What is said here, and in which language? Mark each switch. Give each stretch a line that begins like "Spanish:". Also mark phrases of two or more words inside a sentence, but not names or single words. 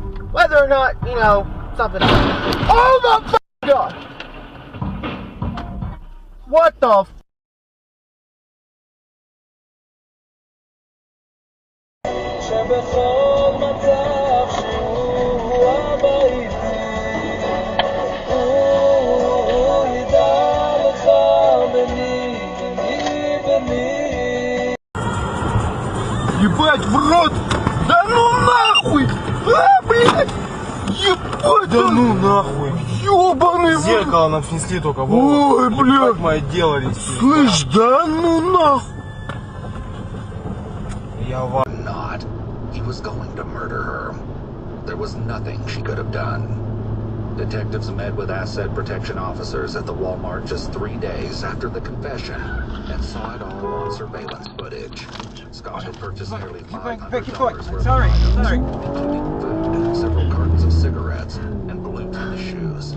English: Whether or not, you know, something else. Oh my God! What the f?
Hebrew: שבכל מצב שהוא הבית הוא ידע לך בני
Russian: Ебать, в рот! Да ну нахуй! А, блядь! Ебать! Да ну нахуй! Ёбаный в рот! Зеркало нам снесли только. Ой, блядь! Мы отделались. Слышь, да ну нахуй! Я в...
English: Not. He was going to murder her. There was nothing she could have done. Detectives met with asset protection officers at the Walmart just 3 days after the confession and saw it all on surveillance footage. Scott had purchased nearly $500 worth of items, including food, several cartons of cigarettes, and blue tennis shoes.